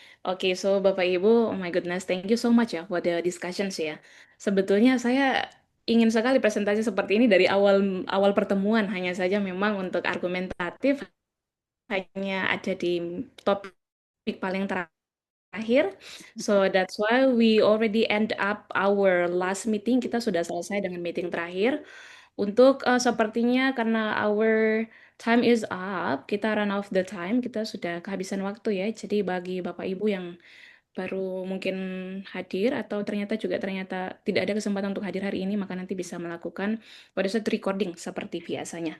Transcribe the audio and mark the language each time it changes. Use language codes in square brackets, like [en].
[en] Oke, so Bapak Ibu, oh my goodness, thank you so much ya for the discussions ya. [id] Sebetulnya saya ingin sekali presentasi seperti ini dari awal awal pertemuan, hanya saja memang untuk argumentatif hanya ada di topik paling terakhir. [en] So that's why we already end up our last meeting. [id] Kita sudah selesai dengan meeting terakhir. Untuk sepertinya karena [en] our time is up, [id] kita [en] run out of the time, [id] kita sudah kehabisan waktu ya. Jadi bagi Bapak Ibu yang baru mungkin hadir atau ternyata tidak ada kesempatan untuk hadir hari ini, maka nanti bisa melakukan pada saat recording seperti biasanya.